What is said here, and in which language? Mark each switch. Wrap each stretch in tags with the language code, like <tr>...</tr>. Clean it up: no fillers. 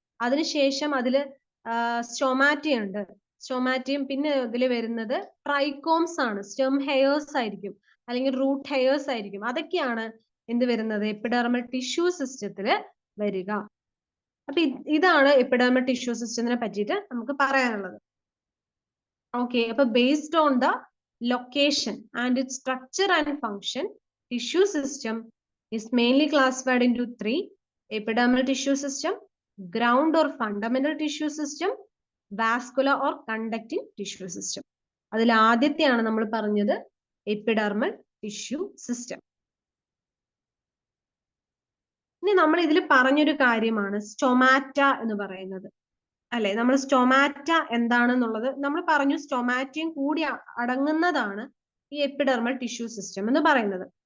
<ml>അതിനുശേഷം അതില് സ്റ്റൊമാറ്റിയ ഉണ്ട്. സ്റ്റൊമാറ്റിയം, പിന്നെ ഇതിൽ വരുന്നത് ട്രൈക്കോംസ് ആണ്, സ്റ്റെം ഹെയേഴ്സ് ആയിരിക്കും, അല്ലെങ്കിൽ റൂട്ട് ഹെയേഴ്സ് ആയിരിക്കും. അതൊക്കെയാണ് എന്ത് വരുന്നത്? എപ്പിഡെർമൽ ടിഷ്യൂ സിസ്റ്റത്തില് വരിക. അപ്പൊ ഇതാണ് എപ്പിഡെർമൽ ടിഷ്യൂ സിസ്റ്റത്തിനെ പറ്റിയിട്ട് നമുക്ക് പറയാനുള്ളത്.</ml> <en>Okay, അപ്പൊ based on the location and its structure and function, tissue system is mainly classified into 3: epidermal tissue system, ground or fundamental tissue system, vascular or conducting tissue system.</en> <ml>അതിൽ ആദ്യത്തെയാണ് നമ്മൾ പറഞ്ഞത് epidermal tissue system. ഇനി നമ്മൾ ഇതിൽ പറഞ്ഞൊരു കാര്യമാണ് stomata എന്ന് പറയുന്നത്. അല്ലെ, നമ്മൾ സ്റ്റൊമാറ്റ എന്താണെന്നുള്ളത് നമ്മൾ പറഞ്ഞു. സ്റ്റൊമാറ്റയും കൂടി അടങ്ങുന്നതാണ് ഈ എപ്പിഡെർമൽ ടിഷ്യൂ സിസ്റ്റം എന്ന് പറയുന്നത്.</ml>